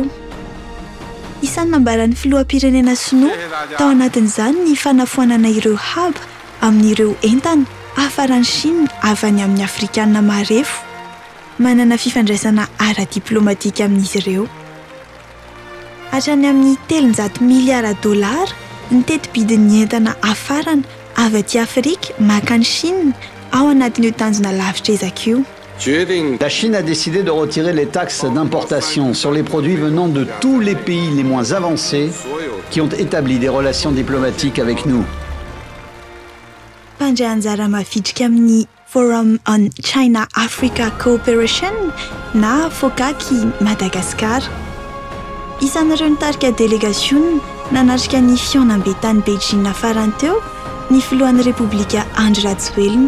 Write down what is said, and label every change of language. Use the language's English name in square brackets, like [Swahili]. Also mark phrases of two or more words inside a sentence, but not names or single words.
[Malagasy] Isan'ny nambaran'ny filoham-pirenena Sinoa tao anatin'izany ny fanafoanana ireo haba amin'ireo entana hafaran'ny Chine avy any amin'ny Afrikanina marefo, manana fifandraisana ara-diplomatika amin'izy ireo. Hatrany amin'ny 300 miliara dolara ny teti-bidin'ny entana hafarana avy aty Afrika makany Chine ao anatin'io tanjona lavitra ezaka io. [French] La Chine a décidé de retirer les taxes d'importation sur les produits venant de tous les pays les moins avancés qui ont établi des relations diplomatiques avec nous. [Malagasy] Pandray anjara mavitrika amin'ny Forum on China-Africa Cooperation na FOCAC Madagascar. Isan'ireo nitarika délégation nanatrika ny fihaonam-be tany Beijing farany teo ny filohan'ny Repoblika Andry Rajoelina.